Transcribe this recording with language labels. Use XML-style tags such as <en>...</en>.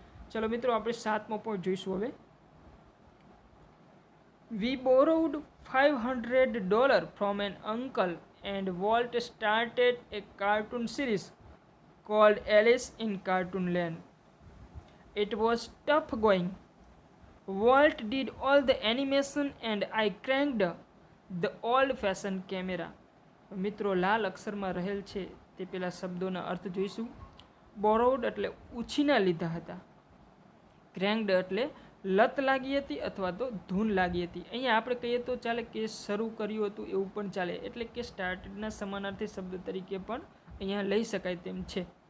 <gu>ચલો મિત્રો આપણે 7મો પોઈન્ટ જોઈશું હવે.</gu> <en>We borrowed $500 from an uncle and Walt started a cartoon series called Alice in cartoon land. It was tough going. Walt did all the animation and I cranked the old-fashioned camera.</en> <gu>મિત્રો લાલ અક્ષરમાં રહેલ છે તે પેલા શબ્દોના અર્થ જોઈશું. બોરોવડ એટલે ઉછીના લીધા હતા. ક્રેન્ક્ડ એટલે લત લાગી હતી અથવા તો ધૂન લાગી હતી. અહીંયા આપણે કહીએ તો ચાલે કે શરૂ કર્યું હતું એવું પણ ચાલે, એટલે કે સ્ટાર્ટેડના સમાનાર્થી શબ્દ તરીકે પણ અહીંયા લઈ શકાય તેમ છે.</gu>